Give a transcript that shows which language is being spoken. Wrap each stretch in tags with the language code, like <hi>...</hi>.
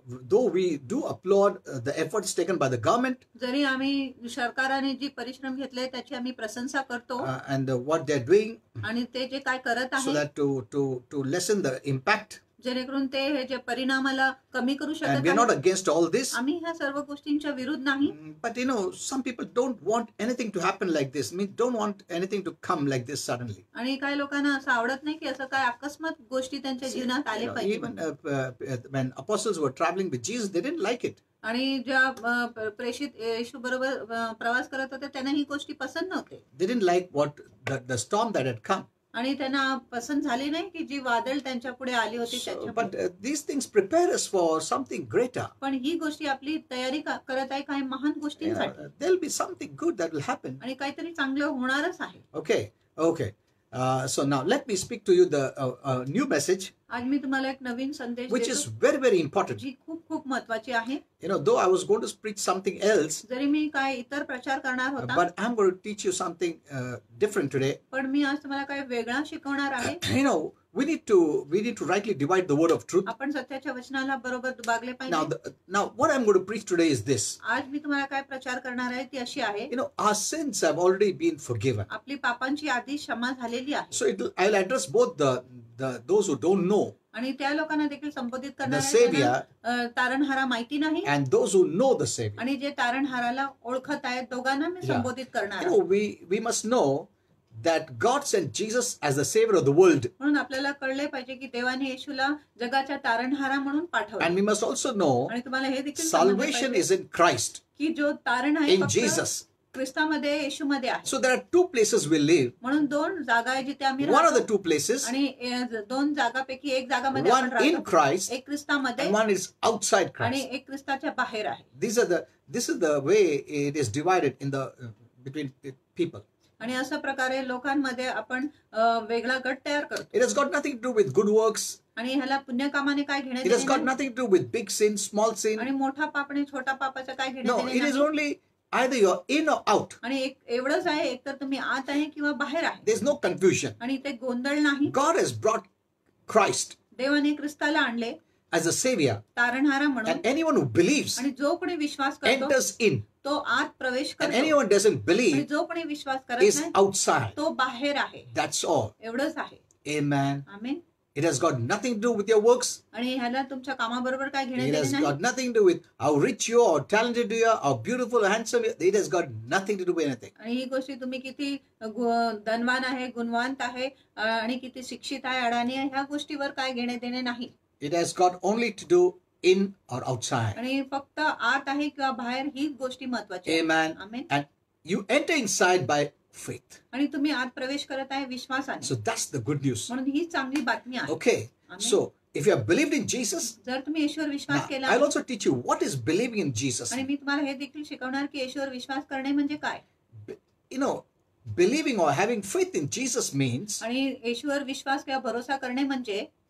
<en>Though we do applaud the efforts taken by the government</en> <mr>जरी आम्ही सरकारने जी परिश्रम घेतले त्याची आम्ही प्रशंसा करतो</mr> <en>and what they're doing</en> <mr>आणि ते जे काय करत</mr> <en>so</en> <mr>आहे</mr> <en>that to lessen the impact,</en> <mr>जेणेकरून ते हे जे परिणामाला कमी करू</mr> <en>and</en> <mr>शकत</mr> <en>we're not</en> <mr>आहेत.</mr> <en>against all this,</en> <mr>आम्ही ह्या सर्व गोष्टींच्या विरुद्ध नाही.</mr> <en>but some people don't want anything to happen like this. I mean, don't want anything to come like this suddenly.</en> <mr>आणि काही लोकांना असं आवडत नाही की असं काय अकस्मात गोष्टी त्यांच्या जीवनात आले पाहिजे.</mr> <en>Even when apostles were traveling with Jesus, they didn't like it.</en> <mr>आणि ज्या प्रेषित येशू बरोबर प्रवास करत होते त्यांना ही गोष्टी पसंत नव्हते.</mr> <en>They didn't like what the storm that had come.</en> <mr>आणि त्यांना पसंत झाली नाही की जी वादळ त्यांच्या पुढे आली होती</mr> <en>But</en> <mr>त्याच्या.</mr> <en>these things prepare us for something greater.</en> <mr>पण ही गोष्टी आपली तयारी करत आहे काही महान गोष्टींसाठी.</mr> <en>There'll be something good that will happen.</en> <mr>आणि काहीतरी चांगलं होणारच आहे.</mr> <en>Okay. So now let me speak to you the new message,</en> <mr>आज मी तुम्हाला एक नवीन संदेश</mr> <en>which is</en> <mr>देतो</mr> <en>very, very important.</en> <mr>जी खूप खूप महत्वाची आहे.</mr> <en>Though I was going to preach something else,</en> <mr>जरी मी काय इतर प्रचार करणार होता</mr> <en>but I'm going to teach you something different today.</en> <mr>पण मी आज तुम्हाला काय वेगळा शिकवणार आहे.</mr> <en>We need to rightly divide the word of truth.</en> <mr>आपण सत्याच्या वचनाला बरोबर दुभागले पाहिजे.</mr> <en>Now what I'm going to preach today is this.</en> <mr>आज मी तुम्हाला काय प्रचार करणार आहे ती अशी आहे.</mr> <en>Our sins have already been forgiven.</en> <mr>आपली पापांची आधी क्षमा झालेली आहे.</mr> <en>So I'll address both those who don't know</en> <mr>आणि त्या लोकांना देखील संबोधित</mr> <en>the</en> <mr>करणार</mr> <en>Savior</en> <mr>आहे तारणहारा माहिती नाही</mr> <en>and those who know the Savior.</en> <mr>आणि जे तारणहाराला ओळखत आहेत दोघांना मी संबोधित करणार आहे.</mr> <en>We must know that God sent Jesus as the Savior of the world.</en> <mr>म्हणून आपल्याला कळले पाहिजे की देवाने येशूला जगाच्या तारणहारा म्हणून पाठवले.</mr> <en>And we must also know</en> <mr>आणि तुम्हाला हे देखील समजले</mr> <en>salvation</en> <mr>पाहिजे</mr> <en>is in Christ,</en> <mr>की जो तारण आहे</mr> <en>in</en> <mr>फक्त</mr> <en>Jesus.</en> <mr>ख्रिस्तामध्ये येशूमध्ये आहे.</mr> <en>So there are two places we live.</en> <mr>म्हणून दोन जागा आहे जिथे आम्ही</mr> <en>One of the</en> <mr>राहतो.</mr> <en>two places,</en> <mr>आणि दोन जागापैकी एक जागामध्ये</mr> <en>one</en> <mr>आपण</mr> <en>in</en> <mr>राहतो.</mr> <en>Christ</en> <mr>एक ख्रिस्तामध्ये</mr> <en>and one is outside</en> <mr>आणि</mr> <en>Christ.</en> <mr>एक ख्रिस्ताच्या बाहेर आहे.</mr> <en>This is the way it is divided in the between people.</en> <mr>आणि अशा प्रकारे लोकांमध्ये आपण वेगळा गट तयार करतो.</mr> <en>It has got nothing to do with good works.</en> <mr>आणि ह्याला पुण्यकामाने काय घेणे</mr> <en>It has got</en> <mr>देणे</mr> <en>nothing to do with big sin, small sin.</en> <mr>आणि मोठा पाप आणि छोटा पापाचं काय घेणे</mr> <en>No,</en> <mr>देणे</mr> <en>it is</en> <mr>नाही.</mr> <en>only either you're in or out.</en> <mr>आणि एक एवढंच आहे, एक तर तुम्ही आत आहे किंवा बाहेर आहे.</mr> <en>There's no confusion.</en> <mr>आणि ते गोंधळ नाही.</mr> <en>God has brought Christ</en> <mr>देवाने ख्रिस्ताला आणले</mr> <en>as a savior,</en> <mr>तारणहारा म्हणून.</mr> <en>and anyone who believes</en> <mr>आणि जो कोणी विश्वास करतो</mr> <en>enters in,</en> <mr>तो आत प्रवेश</mr> <en>and</en> <mr>करतो.</mr> <en>anyone doesn't</en> <mr>आणि</mr> <en>believe</en> <mr>जो कोणी विश्वास करत</mr> <en>is</en> <mr>नाही</mr> <en>outside.</en> <mr>तो बाहेर आहे.</mr> <en>That's all.</en> <mr>एवढंच आहे.</mr> <en>Amen.</en> <mr>Amen.</mr> <en>It has got nothing to do with your works.</en> <mr>आणि ह्याला तुमच्या कामाबरोबर काय घेणे</mr> <en>It</en> <mr>देणे</mr> <en>has</en> <mr>नाही.</mr> <en>got nothing to do with how rich you are, how talented you are, how beautiful, handsome you are. It has got nothing to do with anything.</en> <mr>आणि ही गोष्टी तुम्ही किती धनवान आहे, गुणवंत आहे आणि किती शिक्षित आहे, अडाणी आहे, ह्या गोष्टीवर काय घेणे देणे नाही.</mr> <en>It has got only to do in or outside.</en> <mr>आणि फक्त आत आहे किंवा बाहेर ही गोष्टी महत्वाची आहे.</mr> <en>Amen.</en> <mr>Amen.</mr> <en>And you enter inside by faith.</en> <mr>आणि तुम्ही आत प्रवेश करत आहे विश्वासाने.</mr> <en>So that's the good news.</en> <mr>म्हणून ही चांगली बातमी आहे.</mr> <en>Okay. Amen. So if you have believed in Jesus,</en> <mr>जर तुम्ही येशूवर विश्वास</mr> <en>now,</en> <mr>केला</mr> <en>I'll also teach you what is believing in Jesus.</en> <mr>आणि मी तुम्हाला हे देखील शिकवणार की येशूवर विश्वास करणे म्हणजे काय.</mr> <en>You know, believing or having faith in Jesus means</en> <mr>आणि येशूवर विश्वास किंवा भरोसा करणे म्हणजे</mr>